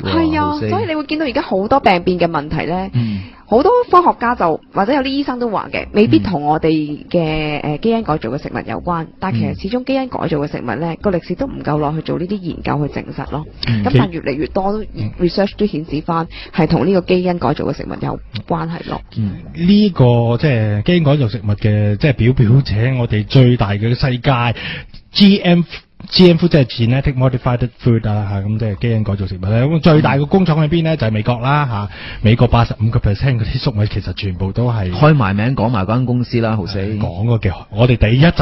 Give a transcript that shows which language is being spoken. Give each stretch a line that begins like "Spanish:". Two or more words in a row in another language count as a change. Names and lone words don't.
Cantonese: 係啊，所以你會見到而家好多病變嘅問題咧，好多科學家就或者有啲醫生都話嘅，未必同我哋嘅基因改造嘅食物有關，但係其實始終基因改造嘅食物咧個歷史都唔夠耐去做呢啲研究去證實咯。咁但係越嚟越多 research 都顯示翻係同呢個基因改造嘅食物有關係咯。呢個即係基因改造食物嘅即係表者，我哋最大嘅世界
English: GM food
Cantonese: 即係
English: genetic modified food
Cantonese: 啊，咁即係基因改造食物咧。咁最大嘅工廠喺邊咧？就係美國啦，美國85%嗰啲粟米其實全部都係開埋名講埋嗰間公司啦，豪死講過嘅。我哋第一集